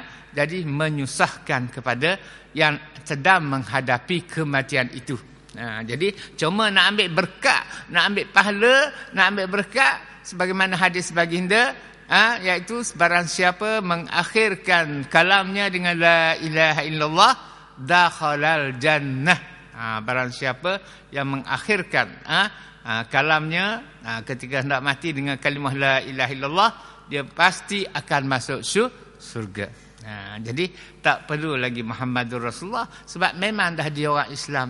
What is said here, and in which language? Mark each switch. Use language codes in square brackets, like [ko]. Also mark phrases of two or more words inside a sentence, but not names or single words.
[ms] Jadi menyusahkan kepada yang sedang menghadapi kematian itu. Jadi cuma nak ambil berkat, nak ambil pahala, nak ambil berkat. Sebagaimana hadis baginda, iaitu barang siapa mengakhirkan kalamnya dengan [ar] لا إله إلا الله, دخل الجنة. [ms] Barang siapa yang mengakhirkan kalamnya ketika hendak mati dengan kalimah [ar] لا إله إلا الله, [ms] dia pasti akan masuk surga. Jadi tak perlu lagi [ar] محمد رسول الله, [ms] sebab memang dah dia orang Islam.